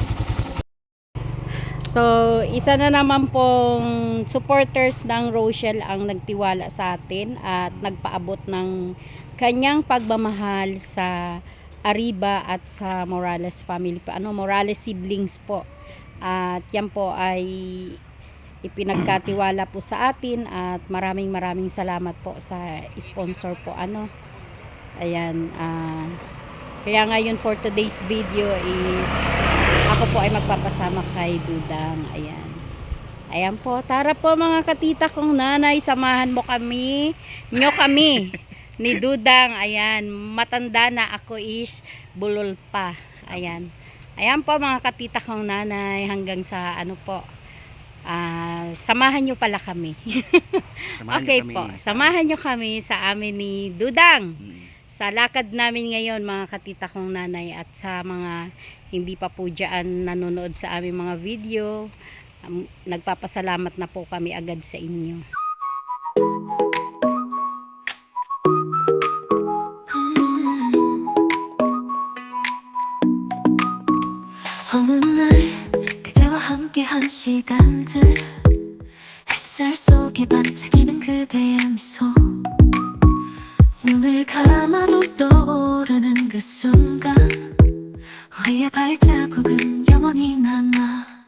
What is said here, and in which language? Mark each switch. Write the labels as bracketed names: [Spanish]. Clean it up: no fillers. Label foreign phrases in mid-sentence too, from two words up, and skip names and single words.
[Filipino] So, isa na naman pong supporters ng Rochelle ang nagtiwala sa atin at nagpaabot ng kanyang pagmamahal sa Arriba at sa Morales family, Morales siblings po. At yan po ay ipinagkatiwala po sa atin at maraming salamat po sa sponsor po ayan, kaya ngayon [English] for today's video [Filipino] is ako po ay magpapasama kay Dudang. Ayan po, tara po mga katita kong nanay, samahan mo kami ni Dudang. Ayan, matanda na, ako is bulol pa. Ayan po mga katita kong nanay, hanggang sa samahan nyo pala kami. Samahan nyo kami sa amin ni Dudang sa lakad namin ngayon mga katita kong nanay, at sa mga hindi pa po dyan nanonood sa aming mga video, nagpapasalamat na po kami agad sa inyo. [Korean] 함께한 시간들, 햇살 속에 반짝이는 그대의 미소, 눈을 감아도 떠오르는 그 순간, 우리의 발자국은 영원히 남아.